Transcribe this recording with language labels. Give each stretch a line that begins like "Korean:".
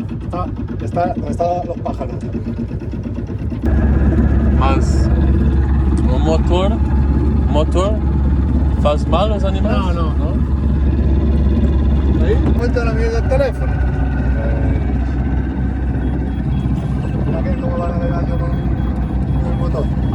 Spanish: ¿Dónde están los pájaros?
Portuguese: Mas o motor faz mal aos animais?
Spanish: No. ¿Ahí? Cuenta la mierda del teléfono. Mira que cómo va navegando con el motor.